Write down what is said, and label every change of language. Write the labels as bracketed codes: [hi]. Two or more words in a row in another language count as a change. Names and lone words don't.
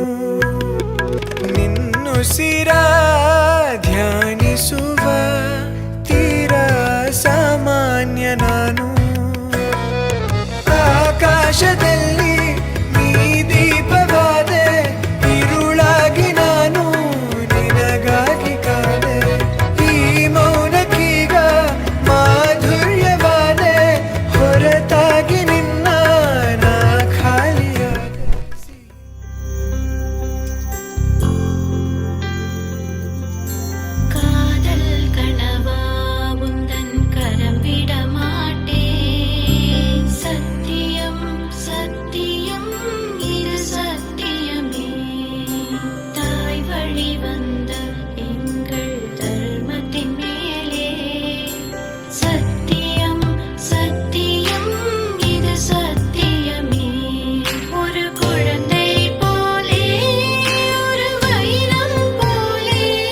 [kn] ನಿನ್ನುಸಿರ ಧ್ಯಾನಿಸುವ ತೀರಾ ಸಾಮಾನ್ಯ ನಾನು ಆಕಾಶದಲ್ಲಿ ನೀ ದೀಪವಾದೆ ഇരുಳಾಗಿ ನಾನು ನಿನಗಾಗಿ ಕಾದೆ ಈ ಮೌನಕ್ಕೀಗ ಮಾಧುರ್ಯವಾದೆ ಹೊರತಾಗಿ ನಿನ್ನ ನಾ ಖಾಲಿಯಾದೆ [ta] காதல் கனவா உந்தன் கரம் விட மாட்டேன் சத்தியம் சத்தியம் இது சத்தியமே தாய் வழி வந்த எங்கள் தர்மத்தின் மேலே சத்தியம் சத்தியம் இது சத்தியமே ஒரு குழந்தை போலே ஒரு வைரம் போலே